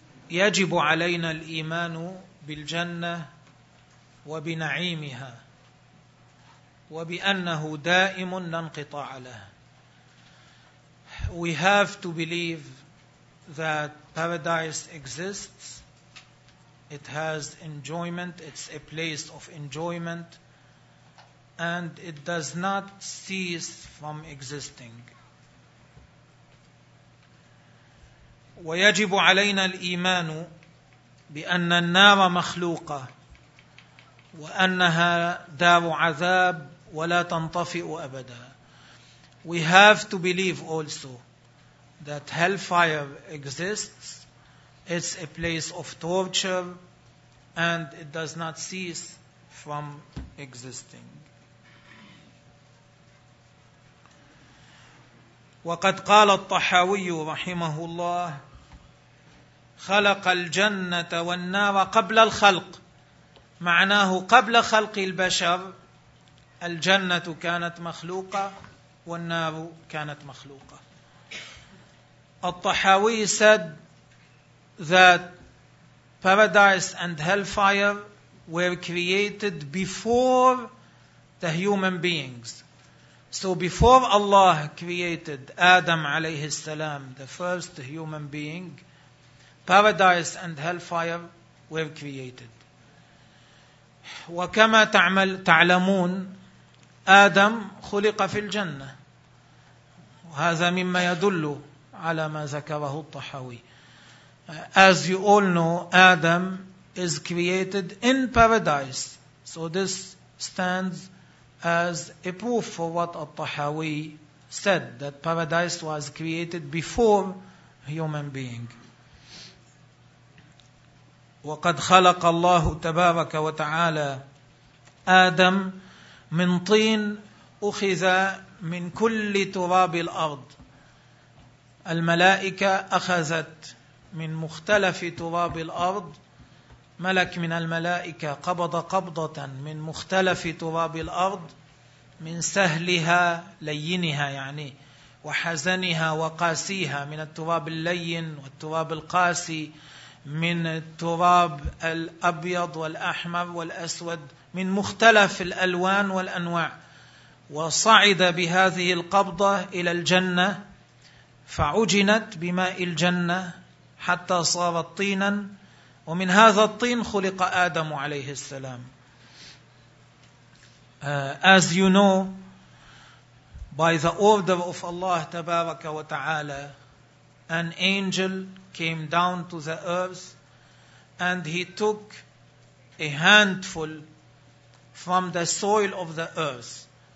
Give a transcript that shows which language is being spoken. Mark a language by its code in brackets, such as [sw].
[ar] يجب علينا الإيمان بالجنة وبنعيمها وبأنه دائم لا انقطاع له. [en] we have to believe that paradise exists. It has enjoyment. It's a place of enjoyment. And it does not cease from existing. [ar] ويجب علينا الإيمان بأن النار مخلوقة وأنها دار عذاب ولا تنطفئ أبدا. [en] We have to believe also that hellfire exists. It's a place of torture and it does not cease from existing. [ar] وقد قال الطحاوي رحمه الله خلق الجنة والنار قبل الخلق، معناه قبل خلق البشر الجنة كانت مخلوقة والنار كانت مخلوقة. [en] الطحاوي said that paradise and hellfire were created before the human beings. So before Allah created Adam عليه السلام, the first human being, paradise and hellfire were created. [ar] وكما تعلمون آدم خلق في الجنة، وهذا مما يدل على ما ذكره الطحاوي. [en] As you all know, Adam is created in paradise. So this stands as a proof for what al-Tahawi said, that paradise was created before human being. [ar] وقد خلق الله تبارك وتعالى آدم من طين أخذ من كل تراب الأرض. الملائكة أخذت من مختلف تراب الأرض، ملك من الملائكة قبض قبضة من مختلف تراب الأرض، من سهلها لينها يعني وحزنها وقاسيها، من التراب اللين والتراب القاسي، من التراب الأبيض والأحمر والأسود، من مختلف الألوان والأنواع، وصعد بهذه القبضة إلى الجنة فعجنت بماء الجنة حتى صارت طينا، ومن هذا الطين خلق آدم عليه السلام. [en] As you know, by the order of Allah تبارك وتعالى, an angel came down to the earth and he took a handful from the soil of the earth.